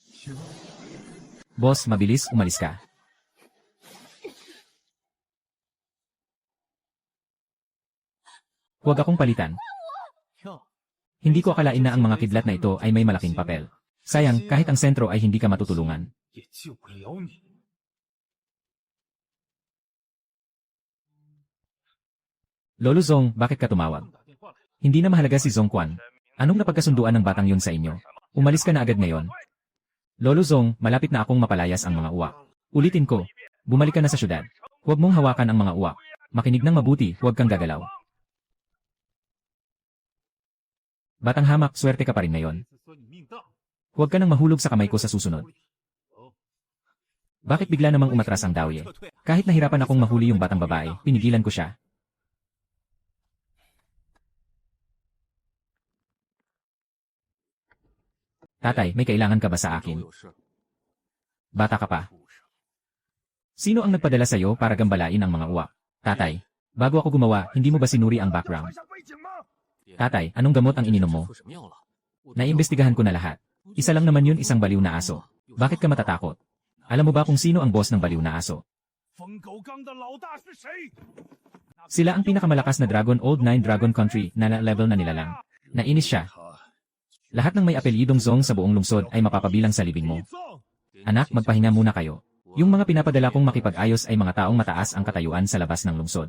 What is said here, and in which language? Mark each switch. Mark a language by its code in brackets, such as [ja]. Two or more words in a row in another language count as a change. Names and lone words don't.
[tl] Boss, mabilis, umalis ka. Huwag akong palitan. [zh] 哟， [tl] Hindi ko akalain na ang mga kidlat na ito ay may malaking papel. Sayang, kahit ang sentro ay hindi ka matutulungan. [zh] 也救不了你。 [tl] Lolo Zong, bakit ka tumawag? [zh] 打电话来， [tl] Hindi na mahalaga si Zong Quan. Anong napagkasunduan ng batang yun sa inyo? Umalis ka na agad ngayon. Lolo Zong, malapit na akong mapalayas ang mga uwak. Ulitin ko, bumalik ka na sa syudad. Huwag mong hawakan ang mga uwak. Makinig ng mabuti, huwag kang gagalaw. Batang hamak, swerte ka pa rin ngayon. [zh] 这次算你命大。 [tl] Huwag ka nang mahulog sa kamay ko sa susunod. Bakit bigla namang umatras ang Dawye? Kahit nahirapan akong mahuli yung batang babae, pinigilan ko siya. Tatay, may kailangan ka ba sa [zh] 都 [tl] akin? [zh] 有事。 [tl] Bata ka pa. [zh] 畜生 [tl] Sino ang nagpadala sa'yo para gambalain ang mga uwak? Tatay, bago ako gumawa, hindi mo ba sinuri ang [zh] 看 [tl] background? [zh] 下背景吗？ [tl] Tatay, anong gamot ang ininom mo? [zh] 出什么药了？ [tl] Naimbestigahan ko na lahat. Isa lang naman yun, isang baliw na aso. Bakit ka matatakot? Alam mo ba kung sino ang boss ng baliw na aso? [zh] 冯狗刚的老大是谁？ [tl] Sila ang pinakamalakas na Dragon Old 9 Dragon Country na level na nilalang. Nainis siya. [zh] 他 [tl] Lahat ng may apelyidong Zong sa buong lungsod ay mapapabilang sa libing mo. [zh] 李宗， [tl] Anak, magpahinga muna kayo. Yung mga pinapadala kong makipag-ayos ay mga taong mataas ang katayuan sa labas ng lungsod.